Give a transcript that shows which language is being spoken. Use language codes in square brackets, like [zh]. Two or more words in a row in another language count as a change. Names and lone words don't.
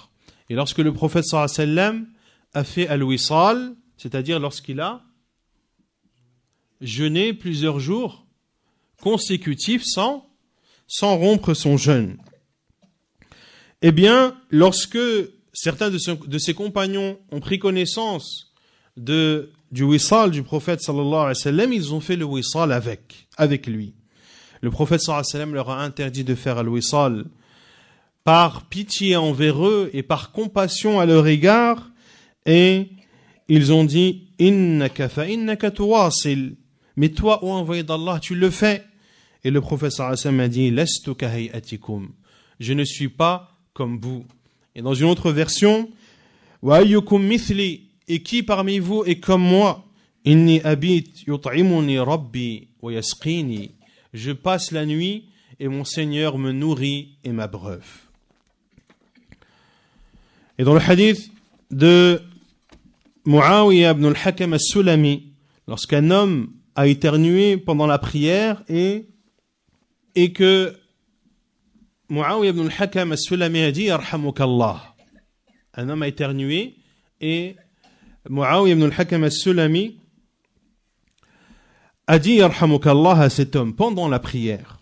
[fr] Et lorsque le prophète [ar] صلى الله عليه وسلم [fr] a fait al-wisal, c'est-à-dire lorsqu'il a jeûné plusieurs jours consécutifs sans rompre son jeûne, eh bien, lorsque certains de ses compagnons ont pris connaissance du wisal du prophète [ar] صلى الله عليه وسلم, [fr] ils ont fait le wisal avec lui. Le prophète [ar] صلى الله عليه وسلم [fr] leur a interdit de faire al-wisal par pitié envers eux et par compassion à leur égard, et ils ont dit « [ar] إنك فإنك تواصل [fr] » mais toi, ô envoyé d'Allah, tu le fais. Et le prophète [ar] صلى الله عليه وسلم [fr] a dit « [ar] لست كهيئتكم [fr] » je ne suis pas comme vous. Et dans une autre version « [ar] وأيكم مثلي [fr] » et qui parmi vous est comme moi ? « [ar] إني أبيت يطعمني ربي ويسقيني [fr] » je passe la nuit et mon Seigneur me nourrit et m'abreuve. Et dans le hadith de Muawiyah ibn al-Hakam al-Sulami, lorsqu'un homme a éternué pendant la prière et et que Muawiyah ibn al-Hakam as-Sulami a dit Yarhamukallah. Un homme a éternué et Muawiyah ibn al-Hakam as-Sulami a dit Yarhamukallah à cet homme pendant la prière.